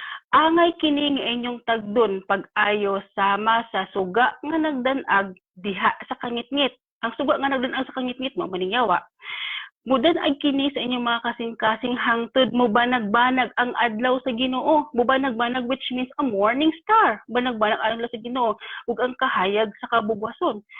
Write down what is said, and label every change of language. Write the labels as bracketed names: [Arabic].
[Cebuano] Angay kini nga inyong tagdon pag-ayo sama sa suga nga nagdanag diha sa kangit-ngit. Ang suga nga nagdanag sa kangit-ngit mo maningyawa. Mudanag kini sa inyong mga kasing-kasing hangtod mo banag-banag ang adlaw sa Ginoo. Mo banag-banag [English] which means a morning star. [Cebuano] Banag-banag ang adlaw sa Ginoo ug ang kahayag sa kabugwason.